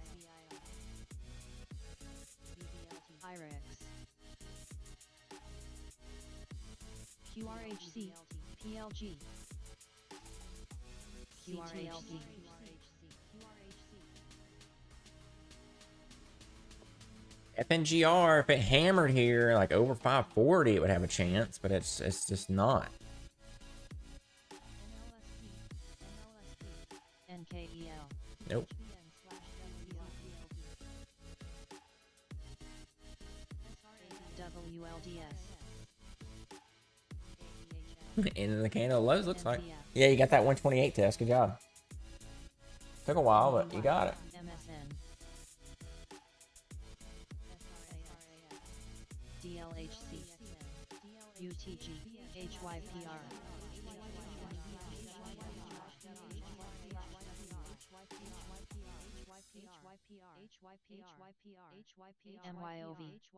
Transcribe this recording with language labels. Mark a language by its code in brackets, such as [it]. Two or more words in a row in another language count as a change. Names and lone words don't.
[en] IREX. QRHC. PLG. QRHC. FNGR, if it hammered here like over 540, it would have a chance, but it's just not. NKEL. Nope. WLDS. End of the candle lows, looks like. NCF. Yeah, you got that 128 test. Good job. Took a while, but you got it. MSN. DLHC. UTG. HYPR. MYOV.